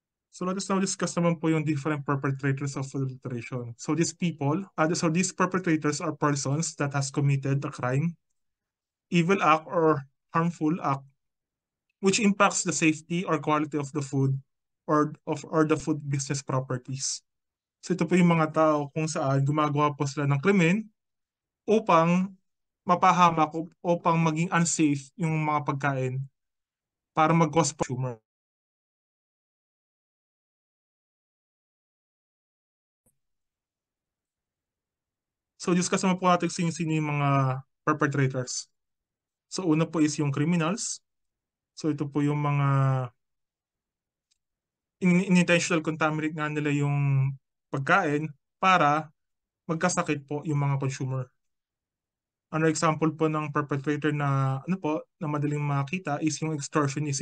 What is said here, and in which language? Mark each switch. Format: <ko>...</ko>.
<en>So let us now discuss naman po yung different perpetrators of food adulteration. So these perpetrators are persons that has committed a crime, evil act, or harmful act which impacts the safety or quality of the food or the food business properties.</en> <tl>So ito po yung mga tao kung saan gumagawa po sila ng krimen upang mapahamak o upang maging unsafe yung mga pagkain</tl> <en>para mag-cause consumer.</en> <tl>So discuss naman po natin sino yung mga perpetrators. So una po is yung criminals. So ito po yung mga</tl> <en>intentional contaminate</en> <tl>nga nila yung pagkain para magkasakit po yung mga consumer. Ano example po ng perpetrator na ano po na madaling makita is yung extortionist.</tl>